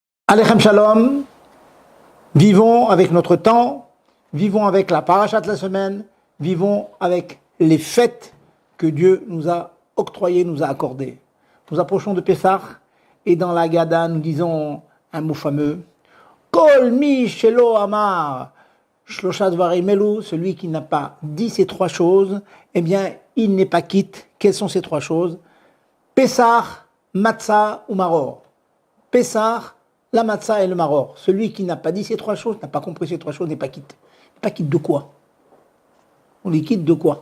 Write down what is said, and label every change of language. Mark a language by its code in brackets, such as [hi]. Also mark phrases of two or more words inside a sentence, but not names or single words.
[he] עליכם שלום, [fr] vivons avec notre temps, vivons avec la paracha de la semaine, vivons avec les fêtes que Dieu nous a octroyées, nous a accordées. Nous approchons de Pessah et dans la Haggadah nous disons un mot fameux. [he] כל מי שלא אמר שלושה דברים אלו, [fr] celui qui n'a pas dit ces trois choses, eh bien il n'est pas quitte. Quelles sont ces trois choses? Pessah, matzah ou maror. Pessah, la matzah et le maror. Celui qui n'a pas dit ces trois choses, n'a pas compris ces trois choses, n'est pas quitte. N'est pas quitte de quoi? On les quitte de quoi?